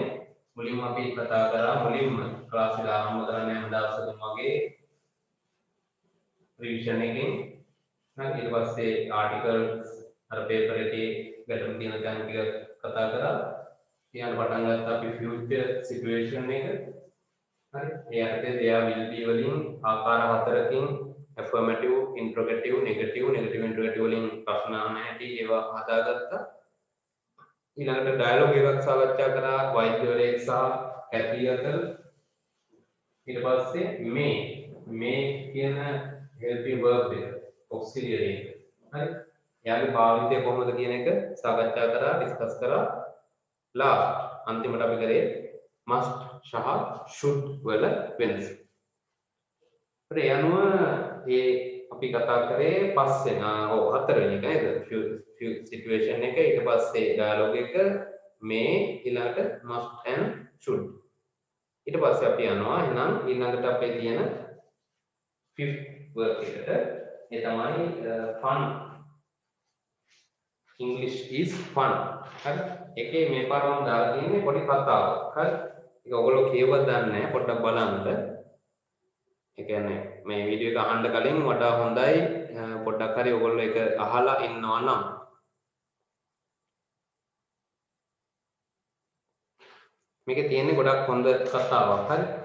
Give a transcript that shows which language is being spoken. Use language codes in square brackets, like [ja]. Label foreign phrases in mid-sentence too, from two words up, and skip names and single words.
[si] මුලින්ම අපි කතා කරා මුලින්ම ක්ලාස් එක ආරම්භ කරන්න යන දවසකම වගේ රිවිෂන් එකෙන් ඊට පස්සේ ආටිකල්ස් අර පේපර් එකේ ගැටලු තියෙන තැන් ටික කතා කරා. ඊයන් පටන් ගත්තා අපි [en] future situation [si] එක. හරි. ඒ අර්ථයේ [en] there will be [si] වලින් ආකාර හතරකින් [en] affirmative, interrogative, negative interrogative [si] වලින් ප්‍රශ්න අහන හැටි ඒවා හදාගත්තා. ඊළඟට ඩයලොග් එකක් සාකච්ඡා කරා වෛද්‍යවරයෙක් සහ කැපී අතර. ඊට පස්සේ මේ කියන [en] helping verb [si] එක auxiliary එක. හරි. එයාගේ භාවිතය කොහොමද කියන එක සාකච්ඡා කරා, ඩිස්කස් කරා. ලාස්ට් අන්තිමට අපි කරේ must සහ should වල වෙනස. ඒ අනුව අපි කතා කරේ පස්වෙනි හතරවෙනි එක නේද? සිටුේෂන් එක ඊට පස්සේ ඩයලොග් එක මේ ඊළඟට [en] must and should. [si] ඊට පස්සේ අපි යනවා එහෙනම් ඊළඟට අපේ තියෙන [en] fifth work [si] එකට. ඒ තමයි [en] fun. English is fun. [si] හරි. ඒකේ මේ පාරම දාලා තියෙන්නේ පොඩි කතාවක්. හරි. ඒක ඔයගොල්ලෝ කියවද දන්නේ නැහැ. පොඩ්ඩක් බලන්න. ඒ කියන්නේ මේ වීඩියෝ එක අහන්න කලින් වඩා හොඳයි පොඩ්ඩක් හරි ඔයගොල්ලෝ ඒක අහලා ඉන්නවා නම්. මේකේ තියෙන්නේ ගොඩක් හොඳ කතාවක්. හරි.